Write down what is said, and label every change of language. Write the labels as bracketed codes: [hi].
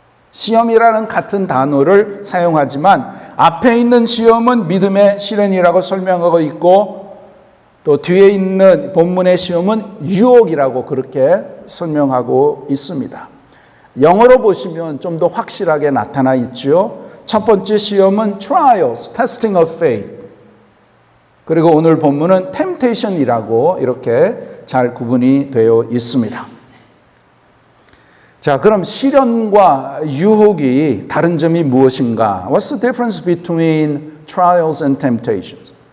[ko] 시험이라는 같은 단어를 사용하지만 앞에 있는 시험은 믿음의 시련이라고 설명하고 있고 또 뒤에 있는 본문의 시험은 유혹이라고 그렇게 설명하고 있습니다. 영어로 보시면 좀 더 확실하게 나타나 있죠. 첫 번째 시험은 trials, testing of faith. 그리고 오늘 본문은 temptation이라고 이렇게 잘 구분이 되어 있습니다. 자, 그럼 시련과 유혹이 다른 점이 무엇인가? [en] What's the difference between trials and temptations?